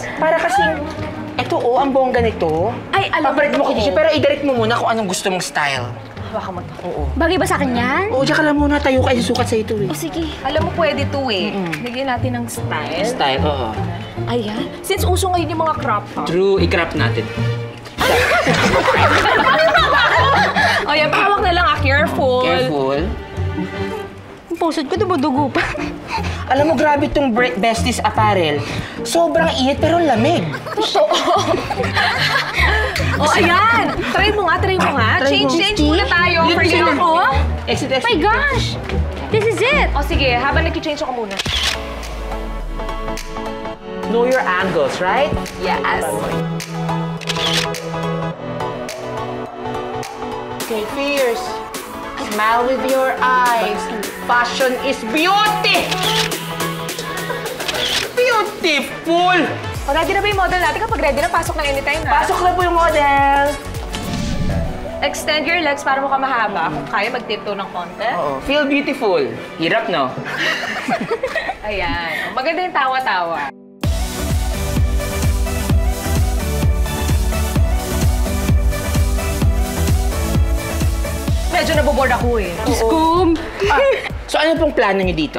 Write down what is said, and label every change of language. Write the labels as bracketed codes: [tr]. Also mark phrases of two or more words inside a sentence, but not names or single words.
[tl] Para kasing, eto ang bongga nito. Ay, alam Papalit mo ko, pero i-direct mo muna kung anong gusto mong style. Baka mo to. Oo. Bagay ba sa akin yan? Oo, diyan ka lang muna tayo ka isusukat sa ito eh. O sige. Alam mo, pwede to eh. Bigyan natin ng style. Style, oo. Ayan. Since uso ngayon yung mga [en] crop top. [tl] True, i-crop natin. O yan, pahawak na lang ah. Careful. Careful. Ang pusod ko, dumudugo pa. Alam mo, grabe itong Besties apparel. Sobrang init pero lamig. O ayan. Try mo nga. Change muna tayo. [en] For you [tl] ako. Exit. [en] Oh my gosh! This is it! [tl] O sige, habang nag-change ako muna. [en] Know your angles, right? Yes. Okay, fierce. Smile with your eyes. Fashion is beauty! Beautiful! [tl] O, ready na ba yung model natin? Kapag ready na, pasok ng anytime, ha? Pasok na po yung model. [en] Extend your legs [tl] para mukha mahaba. Kung kaya, mag-tiptoe ng konti. Oo. [en] Feel beautiful. [tl] Hirap, no? Ayan. Maganda yung tawa-tawa. Medyo naboboard ako eh. Scoop! So, ano pong plano niyo dito?